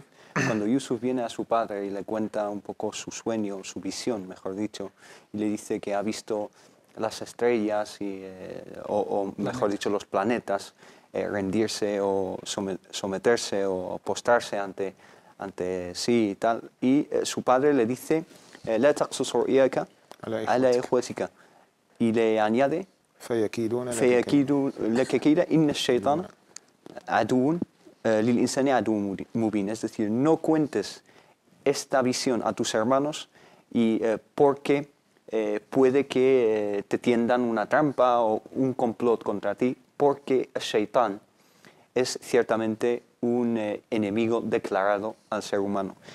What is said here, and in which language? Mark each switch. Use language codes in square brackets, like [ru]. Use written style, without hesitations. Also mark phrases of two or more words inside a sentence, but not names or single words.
[es] Cuando Yusuf viene a su padre y le cuenta un poco su sueño, su visión, mejor dicho, y le dice que ha visto las estrellas, o mejor dicho, los planetas, rendirse o someterse o postrarse ante sí y tal. Y su padre le dice, [ar] "لا تقصص رؤياك على إخوتك", [es] y le añade, [ar] فيكيد لك كيدا إن الشيطان عدو للإنسان عدو مبين. [es] Es decir, no cuentes esta visión a tus hermanos porque puede que te tiendan una trampa o un complot contra ti, porque el Shaitán es ciertamente un enemigo declarado al ser humano.